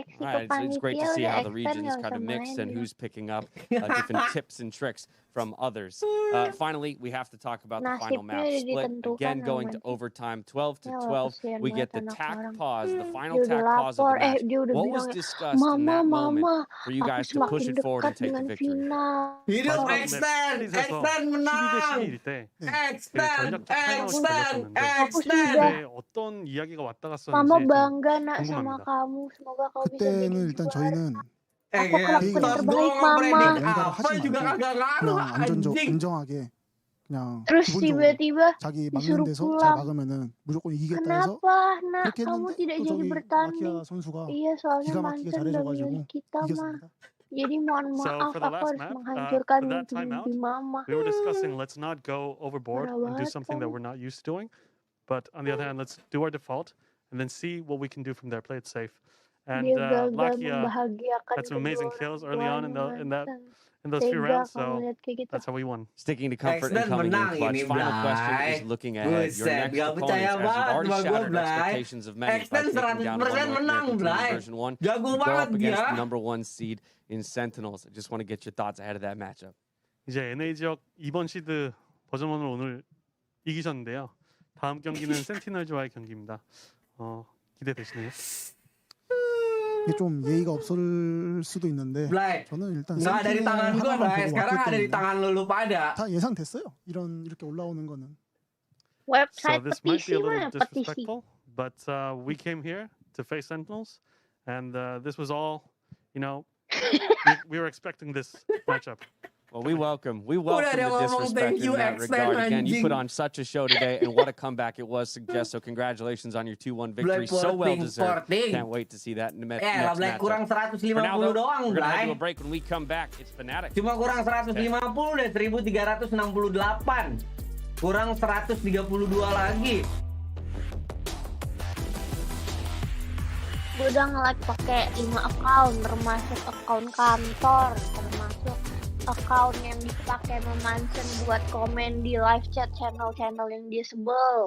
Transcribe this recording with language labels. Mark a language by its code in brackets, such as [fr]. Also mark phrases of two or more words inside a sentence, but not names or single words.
[en] Right, it's great to see how the regions kind of mix and who's picking up different tips and tricks from others. Finally, we have to talk about the final map split. Again, going to overtime, 12-12. We get the tack pause, the final tack pause of the match. What was discussed in that moment for you guys to push it forward and take the victory? [id] Hidup Extend! Extend menang! [ko] 네, 어떤 이야기가 왔다 갔었는지 [id] Mama [ko] 좀 [id] bangga nak sama [ko] 궁금합니다. [id] kamu. Semoga kau bisa jadi [ko] 그때는 일단 저희는 [id] Aku kelakuan terbaik mama. [ko] 뭔가를 하지 [id] juga [ko] 말고 [id] kagak ngaruh [ko] 그냥 [id] anjing. [ko] 안정하게 그냥 [id] Terus [ko] 기본적으로 [id] tiba-tiba [ko] 자기 막는 [id] disuruh [ko] 데서 잘 [id] pulang. [ko] 막으면은 무조건 이기겠다 해서 [id] Kenapa nak [ko] 그렇게 [id] kamu [ko] 했는데 [id] tidak [ko] 또 [id] jadi [ko] 저기 [id] bertanding? [ko] 라키아 선수가 [id] Iya soalnya [ko] 기가 막히게 [id] Mansen udah [ko] 잘해줘가지고 [id] milih kita mah. [ko] 이겼습니다. [id] Jadi mohon [en] So [id] maaf [en] for the [id] aku [en] last [id] harus [en] map, [id] menghancurkan [en] for that timeout, [id] mimpi mama. [en] we were discussing let's not go overboard [id] Parah [en] and do [id] banget [en] something that [id] kamu. [en] we're not used to doing. But on the other hand, let's do our default and then see what we can do from there. Play it safe. And [id] Dia gagal [en] Lakia [id] membahagiakan [en] had some [id] kedua [en] amazing [id] orang [en] kills early on [id] tuanya [en] in [id] Mansen. [en] those few [id] Tega [en] rounds. [id] kamu [en] So [id] lihat kayak gitu. [en] that's how we won. Sticking to comfort and [id] Extend [en] coming in [id] menang [en] clutch. [id] ini, [en] Final question [id] Blay. [en] is looking ahead. Your [id] Buset, [en] next [id] gak percaya [en] opponents, as you've [id] banget [en] already [id] sama gue, [en] shattered [id] Blay. [en] expectations of many by [id] Extend [en] taking down 1 [id] 100% [en] North [id] menang, [en] American team [id] Blay. [en] in version 1. [id] Jago [en] You go [id] banget [en] up against [id] dia. [en] the number 1 seed in Sentinels. I just want to get your thoughts ahead of that matchup. [ko] 이제 NA 지역 2번 시드 버전 1을 오늘 이기셨는데요. 다음 경기는 센티널즈와의 경기입니다. 기대되시나요? 이게 좀 예의가 없을 수도 있는데 [id] Blay, [ko] 저는 일단 [id] nggak ada di tangan gua, [ko] 하나만 [id] Blay. [ko] 보고 [id] Sekarang [ko] 왔기 [id] ada di [ko] 때문에 [id] tangan lu pada. [ko] 다 예상됐어요. 이렇게 올라오는 거는. [en] So [id] Website [en] this might be [id] petisi [en] a little [id] mana petisi? [en] disrespectful, but we came here to face Sentinels, and this was all, we were expecting this matchup. Well, we welcome [id] Udah [en] the [id] dia ngomong [en] disrespect thank you, in that [id] Extend, [en] regard. Again, you [id] anjing. [en] put on such a show today, and what a comeback it was, Suggest. So congratulations on your 2-1 victory. So well deserved. Can't wait to see that in the next [id] Blay, [en] matchup. [id] kurang [en] For [id] 150 [en] now, though, [id] doang, [en] we're gonna [id] Blay. [en] do a break. When we come back, it's Fnatic. [id] Cuma kurang 150 deh, 1368. Kurang 132 lagi. Gue udah nge-like pakai 5 account, termasuk account kantor, termasuk account yang dipakai sama Mansen buat komen di [en] live chat [id] channel-channel yang dia sebel.